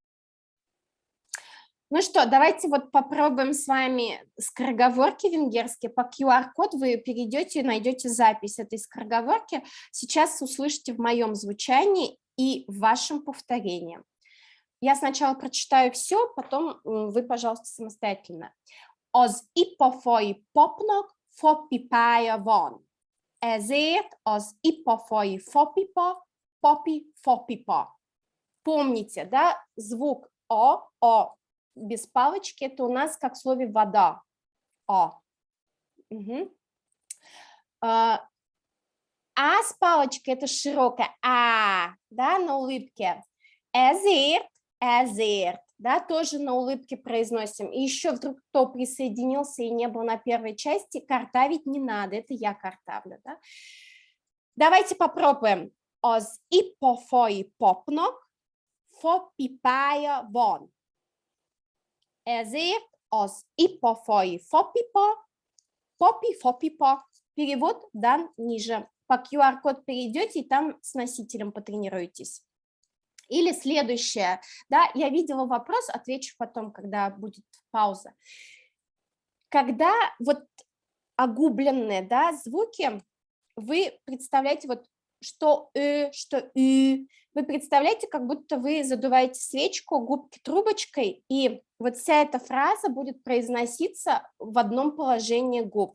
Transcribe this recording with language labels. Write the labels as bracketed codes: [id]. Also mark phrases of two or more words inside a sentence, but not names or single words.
[ru] Ну что, давайте вот попробуем с вами скороговорки венгерские. По QR-код вы перейдете и найдете запись этой скороговорки. Сейчас услышите в моем звучании и в вашем повторении. Я сначала прочитаю все, потом вы, пожалуйста, самостоятельно. [hu] Az ipafai papnak fapipája van. Ezért az ipafai fapipa, papi, fapipa. [ru] Помните, да, звук о без палочки, это у нас как в слове вода. О. Угу. А с палочкой это широкая да, на улыбке. Ezért, да, тоже на улыбке произносим. И еще вдруг кто присоединился и не был на первой части, картавить не надо, это я картавлю, да. Давайте попробуем. [hu] Az ipafai papnak fapipája van. Ezért os ipafai fapipa, papi fapipa. [ru] Перевод дан ниже. По QR-код перейдете и там с носителем потренируетесь. Или следующее, да, я видела вопрос, отвечу потом, когда будет пауза. Когда вот огубленные, да, звуки, вы представляете вот что что вы представляете, как будто вы задуваете свечку, губки трубочкой, и вот вся эта фраза будет произноситься в одном положении губ.